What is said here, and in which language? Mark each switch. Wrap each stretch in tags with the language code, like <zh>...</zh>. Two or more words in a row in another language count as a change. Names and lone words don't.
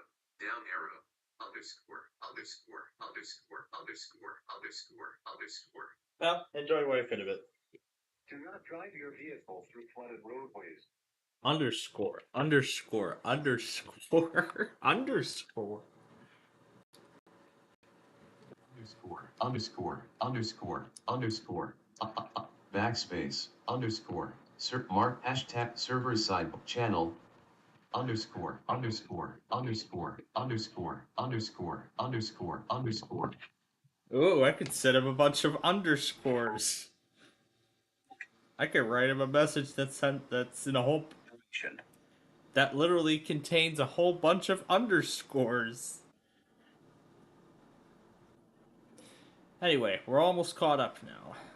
<en>Down arrow. Underscore. Underscore. Underscore. Underscore. Underscore. Underscore. Well, enjoy what I could of it. Do not drive your vehicle through flooded roadways. Underscore. Underscore. Underscore. Underscore. Underscore. Underscore. Underscore. Underscore. Backspace. Underscore. Mark hashtag server side channel. Underscore. Underscore. Underscore. Underscore. Underscore. Underscore. Underscore. Ooh, I could set up a bunch of underscores. I could write him a message that's in a whole that literally contains a whole bunch of underscores. Anyway, we're almost caught up now.</en>